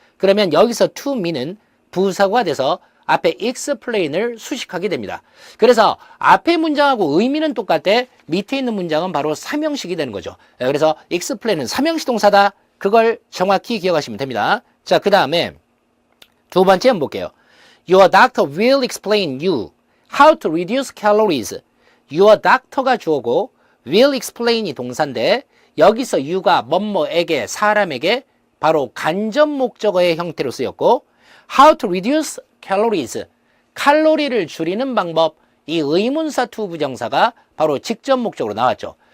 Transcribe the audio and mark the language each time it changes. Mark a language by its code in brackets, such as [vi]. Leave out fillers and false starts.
[ko] 그러면 여기서 to me는 부사구가 돼서 앞에 explain을 수식하게 됩니다. 그래서 앞에 문장하고 의미는 똑같대 밑에 있는 문장은 바로 삼형식이 되는 거죠. 그래서 explain은 삼형식 동사다. 그걸 정확히 기억하시면 됩니다. 자, 그 다음에 두 번째 한번 볼게요. [en] Your doctor will explain you how to reduce calories. [ko] Your doctor가 주어고 will explain이 동사인데 여기서 you가 뭐뭐에게 사람에게 바로 간접 목적어의 형태로 쓰였고 [en] how to reduce calories, [ko] 칼로리를 줄이는 방법, 이 의문사 to 부정사가 바로 직접 목적으로 나왔죠.